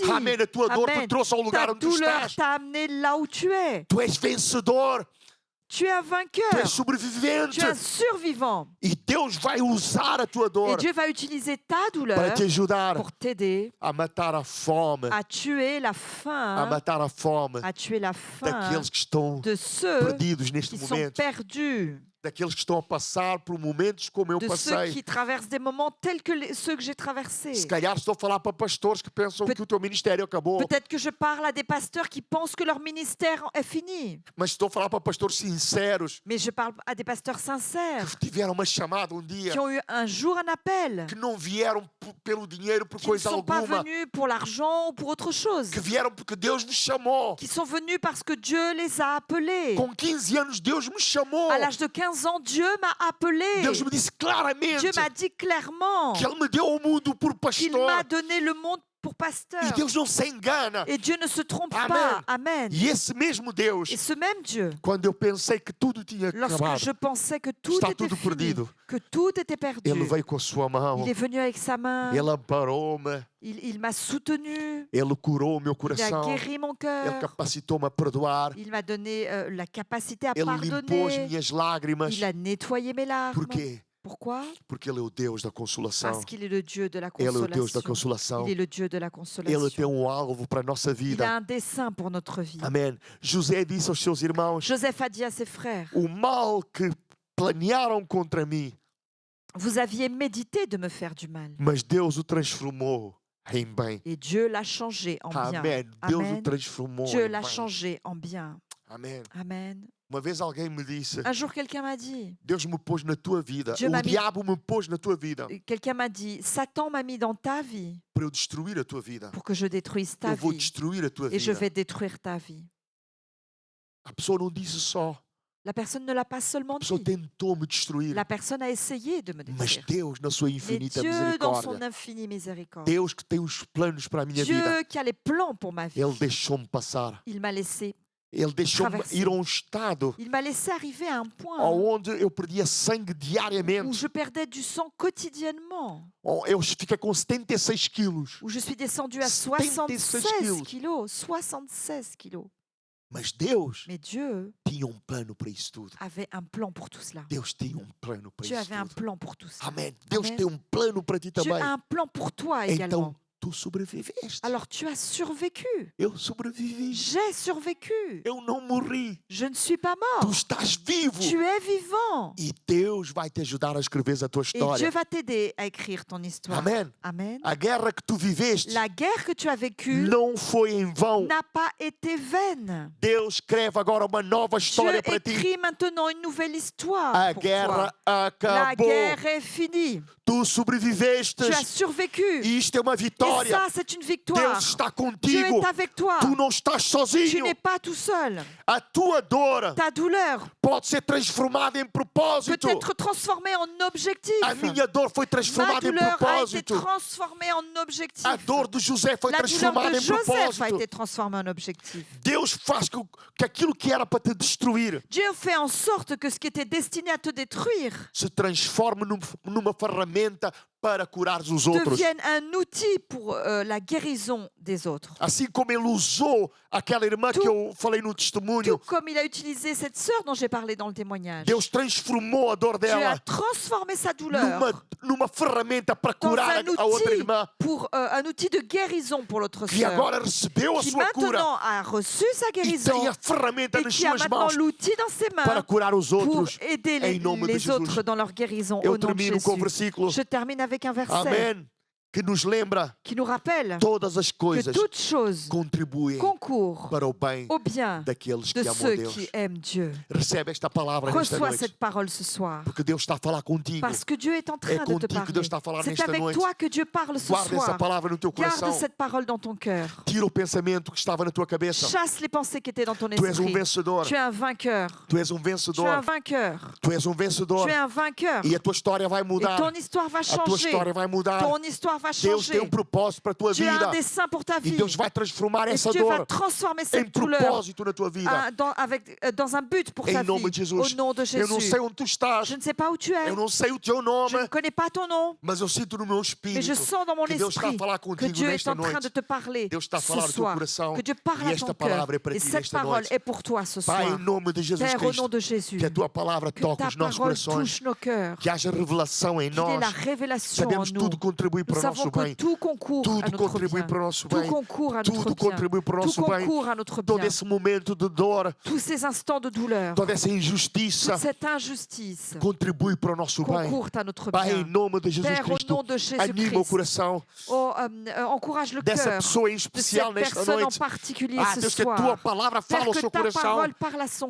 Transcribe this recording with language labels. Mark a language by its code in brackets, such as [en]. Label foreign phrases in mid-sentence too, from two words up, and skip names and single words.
[pt] Amém. A tua dor te [fr] Amen. [pt] trouxe ao lugar [fr] Ta [pt] onde tu [fr] douleur [pt] estás. [fr] t'a amené là où tu es. [pt] Tu és vencedor. [fr] Tu es un Tu vainqueur. [pt] és sobrevivente. [fr] Tu es un survivant. [pt] E Deus vai usar a tua [fr] Et [pt] dor [fr] Dieu va utiliser ta [pt] para [fr] douleur [pt] te ajudar [fr] pour t'aider [pt] a matar a fome. [fr] à tuer la [pt] A [fr] faim, [pt] matar a fome [fr] à tuer la faim [pt] daqueles que estão [fr] de ceux [pt] perdidos neste [fr] qui sont [pt] momento. [fr] perdus, [pt] Daqueles que estão a passar por momentos como eu [fr] de ceux [pt] passei. [fr] qui traversent des moments tels que ceux que j'ai traversés. [pt] Se calhar estou a falar para pastores que pensam que o teu ministério acabou. [fr] Peut-être que je parle à des pasteurs qui pensent que leur ministère est fini. [pt] Mas estou a falar para pastores sinceros [fr] Mais je parle à des pasteurs sincères [pt] que tiveram uma chamada dia, [fr] qui ont eu un jour un appel, [pt] que não vieram pelo dinheiro, por [fr] qui ne [pt] coisa [fr] sont pas [pt] alguma, [fr] venus pour l'argent ou pour autre chose, [pt] que vieram porque Deus me chamou. [fr] qui sont venus parce que Dieu les a appelés. [pt] Com 15 anos Deus me chamou. [fr] À l'âge de 15 ans, Dieu m'a appelé. [pt] Deus me disse claramente [fr] Dieu m'a dit clairement [pt] que Ele me deu o mundo por [fr] qu'il [pt] pastor. [fr] m'a donné le monde pour pasteur. [pt] E Deus não se engana. [fr] Et Dieu ne se trompe Amen. pas. Amen. [pt] E esse mesmo Deus, [fr] Et ce même Dieu, [pt] quando eu pensei que tudo tinha [fr] lorsque [pt] acabado, [fr] je pensais que tout [pt] está [fr] était [pt] tudo [fr] fini, [pt] perdido, [fr] que tout était perdu, [pt] Ele veio com a sua mão, [fr] il est venu avec sa main, [pt] Ele amparou-me, [fr] il m'a soutenu, [pt] Ele curou o meu [fr] il a [pt] coração, [fr] guéri mon [pt] Ele [fr] cœur, [pt] capacitou-me a perdoar, [fr] il m'a donné la capacité à [pt] Ele limpou as [fr] pardonner, [pt] minhas lágrimas. [fr] il a nettoyé mes larmes. [pt] Por quê? [fr] Pourquoi? [pt] Porque Ele é o Deus da consolação. [fr] Parce qu'il est le Dieu de la [pt] Ele é o Deus da [fr] consolation. [pt] consolação. [fr] Il est le Dieu de la [pt] Ele tem [fr] consolation. [pt] alvo para a nossa [fr] Il a [pt] vida. [fr] un dessein pour notre vie. [pt] Amém. José disse aos seus irmãos: [fr] Joseph a dit à ses frères, [pt] o mal que planearam contra mim, [fr] vous aviez médité de me faire du mal. [pt] mas Deus o transformou em bem. [fr] Et Dieu l'a changé en bien. [pt] Amém. Deus o [fr] Amen. [pt] transformou [fr] Dieu [pt] em [fr] l'a [pt] bem. [fr] changé en bien. [pt] Amém. [fr] Amen. [pt] Uma vez alguém me disse: [fr] Un jour, quelqu'un m'a dit, [pt] Deus me pôs na tua vida. [fr] Dieu m'a [pt] O [fr] mis- [pt] diabo me pôs na tua vida [fr] Satan m'a mis dans ta vie [pt] para eu destruir a tua vida. [fr] pour que je détruise ta [pt] Eu vou [fr] vie. [pt] destruir a tua [fr] Et je [pt] vida. [fr] vais détruire ta vie. [pt] A pessoa não disse só. [fr] La personne ne l'a pas seulement [pt] A pessoa [fr] dit. [pt] tentou me destruir. [fr] La personne a essayé de me [pt] Mas [fr] détruire. [pt] Deus, na sua [fr] Mais [pt] infinita [fr] Dieu, dans son [pt] misericórdia, [fr] infinie miséricorde, [pt] Deus que tem os planos para a minha vida, [fr] Dieu qui a les plans pour ma vie, [pt] Ele deixou-me passar. [fr] il m'a laissé. [pt] Ele deixou-me Traversei. ir a um estado [fr] Il m'a laissé arriver à un point [pt] onde eu perdia sangue [fr] où [pt] diariamente. [fr] je perdais du sang quotidiennement, [pt] Eu fiquei com 76 quilos. [fr] où je suis descendue à 76 76 kilos. 76 kilos. [pt] Mas Deus [fr] Mais Dieu [pt] tinha plano para isso tudo. [fr] avait un plan pour tout cela. [pt] Deus tinha plano para [fr] Dieu [pt] isso [fr] avait un [pt] tudo. [fr] plan pour tout cela. [pt] Amém. Deus Amém. tem plano para ti [fr] Dieu [pt] também. [fr] a un plan pour toi [pt] Então, [fr] également. [pt] tu sobreviveste. [fr] Alors tu as survécu. [pt] Eu sobrevivi. [fr] J'ai survécu. [pt] Eu não morri. [fr] Je ne suis pas [pt] Tu [fr] mort. [pt] estás vivo. [fr] Tu es vivant. [pt] E Deus vai te ajudar a escrever a tua [fr] Et Dieu [pt] história. [fr] va t'aider à écrire ton histoire. [pt] Amen. [fr] Amen. [pt] A guerra que tu viveste [fr] La guerre que tu as vécue [pt] não foi em vão. [fr] n'a pas été vaine. [pt] Deus escreve agora uma nova [fr] Dieu [pt] história para ti. [fr] écrit maintenant une nouvelle histoire [pt] A [fr] pour [pt] guerra [fr] toi. La [pt] acabou. [fr] guerre est finie. [pt] Tu sobreviveste. [fr] Tu as survécu. [pt] E isto é uma [fr] Et [pt] vitória. [fr] ça, c'est une victoire. [pt] Deus está [fr] Dieu [pt] contigo. [fr] est avec toi. [pt] Tu não estás [fr] Tu [pt] sozinho. [fr] n'es pas tout seul. [pt] A tua dor [fr] Ta douleur [pt] pode ser transformada em [fr] peut [pt] propósito. [fr] être transformée en objectif. [pt] A minha dor foi [fr] Ma [pt] transformada em [fr] douleur a été [pt] propósito. [fr] transformée en objectif. [pt] A dor de José foi [fr] La douleur [pt] transformada [fr] de [pt] em [fr] Joseph a [pt] propósito. [fr] été transformée en objectif. [pt] Deus faz que aquilo que era para te destruir [fr] Dieu fait en sorte que ce qui était destiné à te détruire [pt] se transforme numa ferramenta para curar os outros. [fr] devienne un outil pour la guérison des autres. [pt] Assim como ele usou aquela irmã que eu falei no [fr] Tout [pt] testemunho, [fr] comme il a utilisé cette sœur dont j'ai parlé dans le témoignage. [pt] Deus transformou a dor [fr] Dieu a [pt] dela [fr] transformé sa douleur [pt] numa ferramenta para [fr] dans [pt] curar [fr] un [pt] a outra [fr] outil, [pt] irmã, [fr] un outil de guérison pour l'autre [pt] que [fr] sœur, [pt] agora recebeu a [fr] qui [pt] sua cura [fr] maintenant a reçu sa [pt] e [fr] guérison [pt] tem a ferramenta [fr] et [pt] nas [fr] qui a [pt] suas [fr] maintenant [pt] mãos [fr] l'outil dans ses [pt] para [fr] mains [pt] curar os [fr] pour [pt] outros. [fr] aider [pt] em nome de [fr] les [pt] Jesus. [fr] autres dans leur guérison [pt] Eu [fr] au nom de [pt] termino com o [fr] Jésus. [pt] versículo, [fr] Je termine avec un verset [pt] amém, que nos lembra [fr] qui nous rappelle [pt] todas as [fr] que [pt] coisas [fr] toute chose [pt] contribuem [fr] concourt [pt] para o bem [fr] au bien [pt] daqueles [fr] de [pt] que amam [fr] ceux [pt] Deus. [fr] qui aiment Dieu. [pt] Recebe esta palavra nesta [fr] Reçois [pt] noite, [fr] cette parole ce soir. [pt] porque Deus está a falar contigo. [fr] Parce que Dieu est en [pt] É [fr] train de te [pt] contigo que [fr] parler. [pt] Deus está a falar [fr] C'est [pt] nesta [fr] avec [pt] noite. [fr] toi que Dieu parle ce [pt] Guarda essa [fr] soir. [pt] palavra no teu [fr] Garde [pt] coração. [fr] cette parole dans ton cœur. [pt] Tira o pensamento que estava na tua cabeça. [fr] Chasse les pensées qui étaient dans ton [pt] Tu és um [fr] esprit. [pt] vencedor. [fr] Tu es un vainqueur. [pt] Tu és um [fr] Tu es un [pt] vencedor. [fr] vainqueur. [pt] Tu és um vencedor. [fr] Tu es un vainqueur. [pt] E a tua história vai [fr] Et [pt] mudar. [fr] ton histoire va [pt] A tua [fr] changer. [pt] história vai mudar. [fr] Ton histoire va [pt] Deus tem [fr] changer. [pt] propósito para a tua [fr] Tu as [pt] vida. [fr] un dessein pour ta [pt] E [fr] vie. [pt] Deus vai transformar [fr] Et [pt] essa [fr] Dieu va [pt] dor [fr] transformer [pt] em [fr] cette douleur [pt] propósito na tua vida. [fr] dans un but pour [pt] Em [fr] ta [pt] nome de [fr] vie. [pt] Jesus. [fr] Au nom de [pt] Eu não [fr] Jésus. [pt] sei onde tu estás. [fr] Je ne sais pas où tu es. [pt] Eu não sei o teu [fr] Je [pt] nome. [fr] ne connais pas ton nom. [pt] Mas eu sinto no meu [fr] Mais [pt] espírito [fr] je sens dans mon [pt] que Deus está a [fr] esprit [pt] falar [fr] que [pt] contigo [fr] Dieu est [pt] nesta [fr] en train de [pt] noite. [fr] te parler [pt] Deus está a [fr] ce [pt] falar no teu [fr] soir. [pt] coração. [fr] Que Dieu parle [pt] E [fr] à [pt] esta [fr] ton [pt] palavra é [fr] cœur. [pt] para [fr] Et [pt] ti [fr] cette [pt] nesta [fr] parole [pt] noite. [fr] est pour toi ce [pt] Pai, em [fr] soir. [pt] nome de Jesus [fr] Père, au nom [pt] Cristo, [fr] de Jésus, [pt] que a tua palavra [fr] que [pt] toque [fr] ta [pt] os nossos [fr] parole [pt] corações. [fr] touche nos cœurs. [pt] Que haja revelação em [fr] Qu'il ait la [pt] nós. [fr] révélation en [pt] Sabemos [fr] nous. [pt] tudo contribui [fr] Nous [pt] para o [fr] savons [pt] nosso [fr] que [pt] bem. [fr] tout concourt à [pt] Tudo [fr] notre [pt] contribui [fr] bien. [pt] para o nosso [fr] Tout [pt] bem. [fr] concourt à notre [pt] Tudo [fr] bien. [pt] contribui para o [fr] Tout [pt] nosso bem. [fr] concourt à notre [pt] Todo [fr] bien. [pt] esse momento de dor, [fr] Tous ces instants de douleur, [pt] toda essa injustiça [fr] toute cette injustice [pt] contribui para o nosso bem. [fr] concourt à notre [pt] Pai, em [fr] bien. [pt] nome de Jesus [fr] Père, au [pt] Cristo, [fr] nom de [pt] anima o [fr] Jésus-Christ, [pt] coração [fr] encourage le [pt] dessa [fr] cœur [pt] pessoa em [fr] de [pt] especial [fr] cette [pt] nesta [fr] personne en [pt] noite. [fr] particulier [pt] Ah, [fr] ce [pt] Deus, que a tua [fr] soir. [pt] palavra [fr] Père, [pt] fale ao [fr] que [pt] seu [fr] ta [pt] coração [fr] parole parle à son